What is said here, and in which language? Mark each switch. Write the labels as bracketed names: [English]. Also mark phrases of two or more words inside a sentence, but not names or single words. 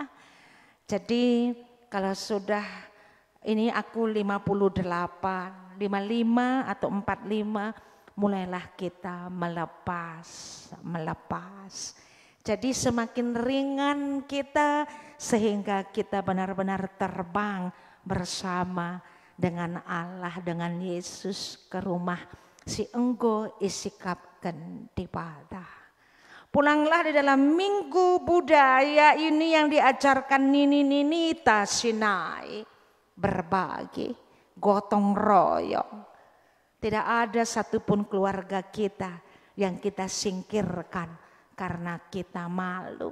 [Indonesian] Jadi kalau sudah ini aku 58, 55 atau 45, mulailah kita melepas. Jadi semakin ringan kita sehingga kita benar-benar terbang bersama dengan Allah, dengan Yesus ke rumah [Batak Karo] si enggo isikapkan di pada. [Indonesian] Pulanglah di dalam minggu budaya ini yang diajarkan Nini Sinai, berbagi, gotong royong. Tidak ada satupun keluarga kita yang kita singkirkan karena kita malu.